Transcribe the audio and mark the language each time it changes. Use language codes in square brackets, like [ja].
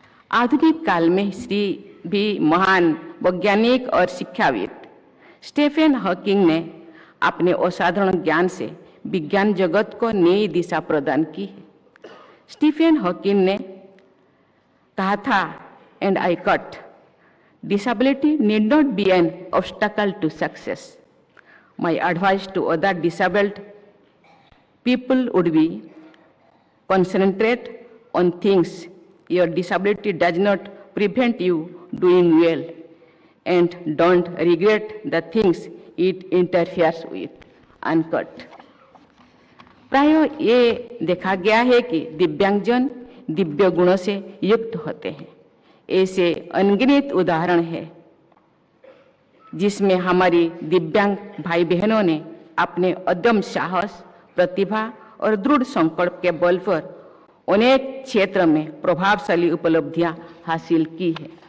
[hi] आधुनिक काल में श्री भी महान वैज्ञानिक और शिक्षाविद स्टीफन हॉकिंग ने अपने असाधारण ज्ञान से विज्ञान जगत को नई दिशा प्रदान की है। [en] Stephen Hawking [hi] ने कहा था, [en] And I quote, disability need not be an obstacle to success. My advice to other disabled people would be concentrate on things your disability does not prevent you doing well, and don't regret the things it interferes with. Unquote. [hi] प्राय ये देखा गया है कि दिव्यांगजन दिव्य गुणों से युक्त होते हैं। ऐसे अनगिनत उदाहरण है जिसमें हमारी दिव्यांग भाई बहनों ने अपने अदम्य साहस, प्रतिभा और दृढ़ संकल्प के बल पर अनेक क्षेत्र में प्रभावशाली उपलब्धियां हासिल की है।